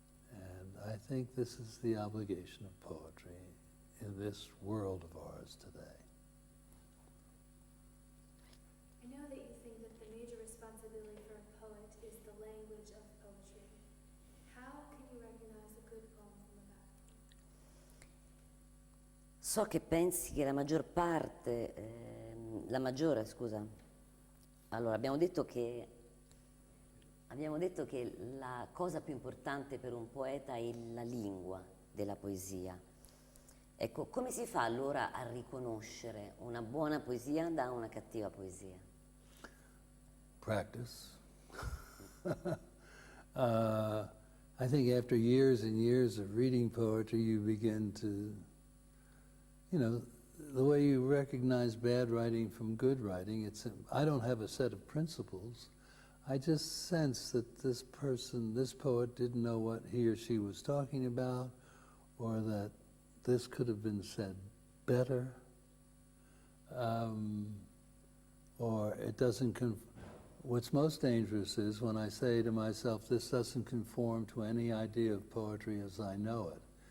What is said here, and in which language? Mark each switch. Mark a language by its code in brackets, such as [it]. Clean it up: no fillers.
[en] And I think this is the obligation of poetry in this world of ours today. I know that you think that the major responsibility for a poet is the language of poetry. How can you recognize a good poem from a bad poem? [it] So che pensi che allora abbiamo detto che la cosa più importante per un poeta è la lingua della poesia. Ecco, come si fa allora a riconoscere una buona poesia da una cattiva poesia? [en] Practice. I think after years and years of reading poetry, you begin to, the way you recognize bad writing from good writing, I don't have a set of principles. I just sense that this poet didn't know what he or she was talking about, or that this could have been said better, or it doesn't what's most dangerous is when I say to myself, this doesn't conform to any idea of poetry as I know it.